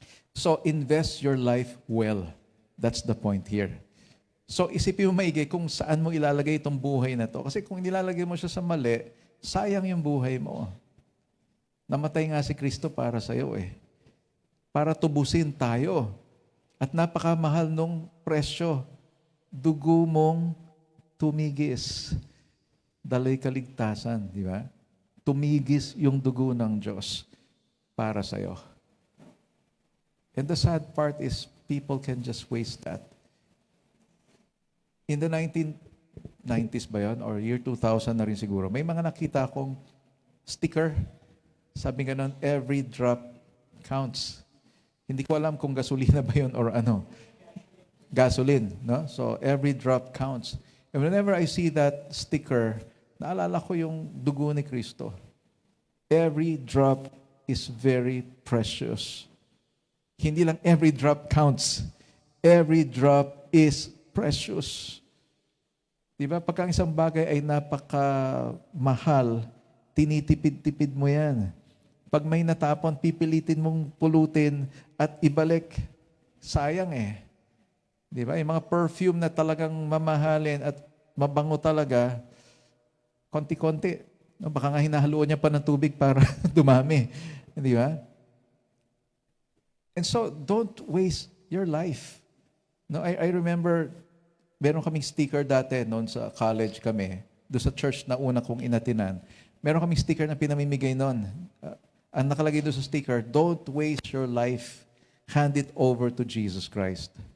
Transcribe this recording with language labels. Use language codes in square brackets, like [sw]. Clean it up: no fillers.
[en] So, invest your life well. That's the point here. [tl] So, isipin mo maigi kung saan mo ilalagay itong buhay na to. Kasi kung nilalagay mo siya sa mali, sayang yung buhay mo. Namatay nga si Kristo para sa'yo para tubusin tayo. At napakamahal nung presyo. Dugo mong tumigis. Dalay kaligtasan, di ba? Tumigis yung dugo ng Diyos para sa'yo. [en] And the sad part is people can just waste that. In the 1990s [tl] ba yun? [en] Or year 2000 [tl] na rin siguro. May mga nakita akong sticker. Sabi nga nun, [en] every drop counts. [tl] Hindi ko alam kung gasolina ba yun or ano. Gasoline, no? [en] So, every drop counts. And whenever I see that sticker, [tl] naalala ko yung dugo ni Kristo. [en] Every drop is very precious. [tl] Hindi lang [en] every drop counts. Every drop is precious. Diba? [tl] Pagka ang isang bagay ay napakamahal, tinitipid-tipid mo yan. Pag may natapon, pipilitin mong pulutin at ibalik. Sayang Diba? Yung mga perfume na talagang mamahalin at mabango talaga, konti-konti. Baka nga hinahaluan niya pa ng tubig para dumami. Di ba? [en] And so, don't waste your life. [tl] No, I remember, meron kaming sticker dati noon sa college kami, doon sa church na una kong inatinan. Meron kaming sticker na pinamimigay noon. Ang nakalagay doon sa sticker, [en] don't waste your life, hand it over to Jesus Christ.